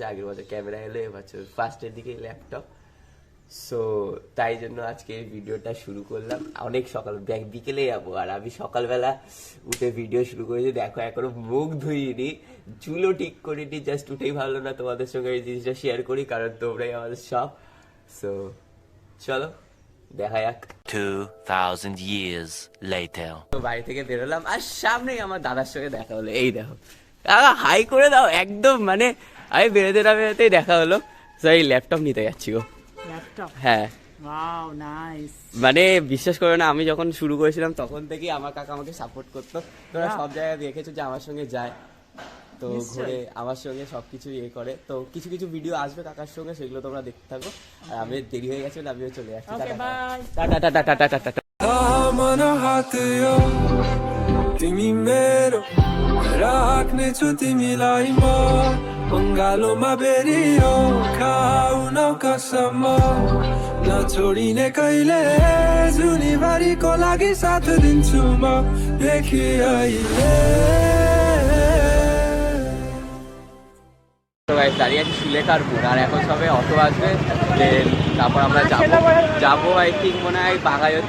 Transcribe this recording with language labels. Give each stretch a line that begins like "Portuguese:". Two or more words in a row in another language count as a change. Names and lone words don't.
Bangla: আগের বছর ক্যামেরা এলো, এবছর ফার্স্টের দিকে ল্যাপটপ। সো তাই জন্য আজকে এই ভিডিওটা শুরু করলাম। অনেক সকাল, বিকেলে যাবো, আর আমি সকালবেলা উঠে ভিডিও শুরু করেছি। দেখো এখনো মুখ ধুইনি, চুলও ঠিক করিনি, জাস্ট উঠেই ভালো না তোমাদের সঙ্গে এই জিনিসটা শেয়ার করি, কারণ তোমরাই আমাদের সব। সো চলো দেখা যাক।
English: 2000 years later.
Bangla: তো বাড়ি থেকে বেরোলাম, আর সামনেই আমার দাদার সঙ্গে দেখা হলো। এই দেখো, হাই করে দাও একদম, মানে আমি বেরোতেই দেখা হলো। তো এই ল্যাপটপ নিতে যাচ্ছি গো। ল্যাপটপ? হ্যাঁ।
English: Wow, nice.
Bangla: মানে বিশ্বাস করো না, আমি যখন শুরু করেছিলাম তখন থেকেই আমার কাকা আমাকে সাপোর্ট করতো। তোরা সব জায়গায় দেখেছো যে আমার সঙ্গে যায়, তো ঘুরে আমার সঙ্গে সবকিছু ইয়ে করে। তো কিছু কিছু ভিডিও আসবে কাকার সঙ্গে, সেগুলো তোমরা দেখতে থাকো। আর আমি দেরি হয়ে গেছে, আমিও চলে যাচ্ছি।
English: Okay, bye.
Bangla: টাটা টাটা টাটা টাটা টাটা।
Nepali: मनो हात यो तिमी मेरो राख्नेछु तिमीलाई म अङ्गालोमा बेरियो खाऊ न कसम नछोडिने कहिले जुनीबारीको लागि साथ दिन्छु म देखि अहिले।
Bangla: দাঁড়িয়ে আছি সুলেখার মোড়, আর এখন সবে অটো আসবে, তারপর আমরা যাবো
English: I think
Bangla: মনে হয় বাঘাযতীন।